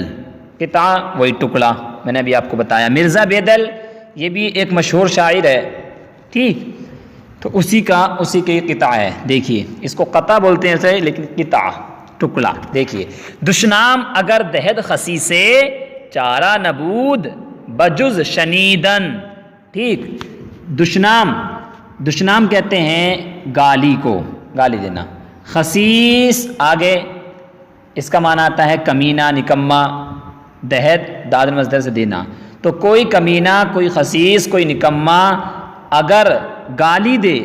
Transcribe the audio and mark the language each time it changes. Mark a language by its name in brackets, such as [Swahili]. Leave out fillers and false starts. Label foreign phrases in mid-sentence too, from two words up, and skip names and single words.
[Urdu] قطعہ وہی ٹکڑا، میں نے ابھی آپ کو بتایا۔ مرزا بیدل یہ بھی ایک مشہور شاعر ہے، ٹھیک، تو اسی کے قطعہ ہے، دیکھیے اس کو قطع بولتے ہیں صحیح، لیکن قطعہ ٹکڑا، دیکھیے۔ [Persian] دشنام اگر دہد خسی سے، چارہ نبود بجز شنیدن۔ [Urdu] ٹھیک، دشنام کہتے ہیں گالی کو، گالی دینا۔ خسیس آگے اس کا معنی آتا ہے کمینہ، نکما، دہد داد مصدر سے دینا، تو کوئی کمینہ، کوئی خسیس، کوئی نکما اگر گالی دے،